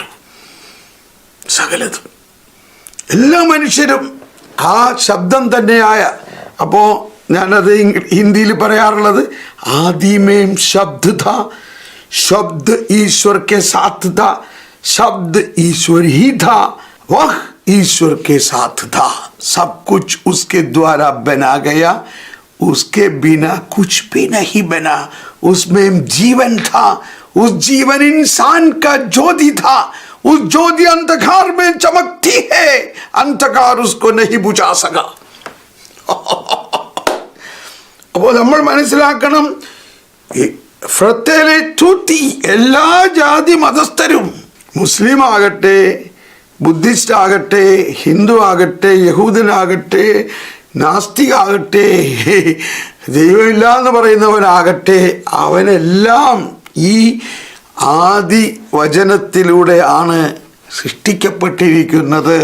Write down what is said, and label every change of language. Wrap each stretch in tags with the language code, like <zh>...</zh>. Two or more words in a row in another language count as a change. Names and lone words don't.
<ml>സകലതും, എല്ലാ മനുഷ്യരും ആ ശബ്ദം തന്നെയായ. അപ്പോൾ ഞാനത് ഹിന്ദിയിൽ പറയാറുള്ളത്,</ml> <hi>आदि में शब्द था, शब्द ईश्वर के साथ था, शब्द ईश्वर ही था, वह ईश्वर के साथ था, सब कुछ उसके द्वारा बना गया, उसके बिना कुछ भी नहीं बना, उसमें जीवन था, उस जीवन इंसान का ज्योति था, उस ज्योति अंधकार में चमकती है, अंधकार उसको नहीं बुझा सका.</hi> <ml>അപ്പോൾ നമ്മൾ മനസ്സിലാക്കണം, ഫ്രത്തേലെ തൂത്തി എല്ലാ ജാതി മതസ്ഥരും, മുസ്ലിം ആകട്ടെ, ബുദ്ധിസ്റ്റ് ആകട്ടെ, ഹിന്ദു ആകട്ടെ, യഹൂദനാകട്ടെ, നാസ്തികാകട്ടെ, ദൈവമില്ല എന്ന് പറയുന്നവനാകട്ടെ, അവനെല്ലാം ഈ ആദി വചനത്തിലൂടെയാണ് സൃഷ്ടിക്കപ്പെട്ടിരിക്കുന്നത്.</ml>